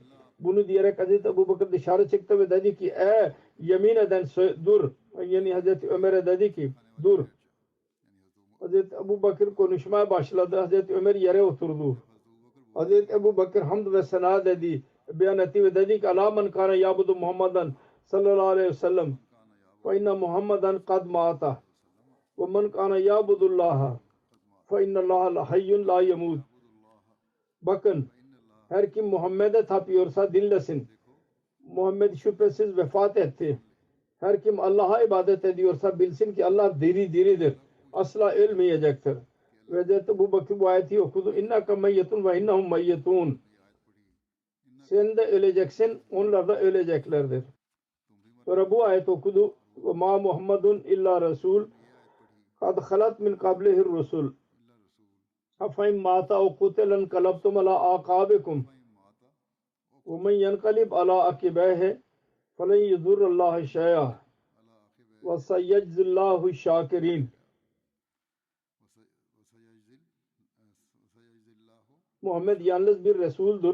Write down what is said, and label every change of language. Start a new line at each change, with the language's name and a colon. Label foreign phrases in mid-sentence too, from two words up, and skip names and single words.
Turkish: Bunu diyerek Hazreti Ebu Bakır dışarı çıktı ve dedi ki yemin eden dur. Yani Hazreti Ömer'e dedi ki dur. Hazreti Ebu Bakır konuşmaya başladı. Hazreti Ömer yere oturdu. Hazreti Ebu Bakır hamd ve sena dedi. Beyan etti ve dedi ki
Arabic: ألا من كان يعبد محمدا صلى الله عليه وسلم فإن محمدا قد مات ومن كان يعبد الله فإن الله لا حي لا يموت.
Turkish: Bakın her kim Muhammed'e tapıyorsa dinlesin. Muhammed şüphesiz vefat etti. Her kim Allah'a ibadet ediyorsa bilsin ki Allah diridir. Asla ölmeyecektir. Ve Hazreti Ebu Bakır bu ayeti okudu.
Arabic: إنك ميت وإنهم ميتون.
Turkish: Sen de öleceksin, onlar da öleceklerdir. Sonra bu ayet okudu.
Arabic: وما محمد إلا رسول قد خلت من قبله الرسل. أفإن مات أو قتل انقلبتم على أعقابكم. ومن ينقلب على عقبيه فلن يضر الله شيئا. وسيجزي الله الشاكرين.
Turkish: Muhammed yalnız bir Resul'dur.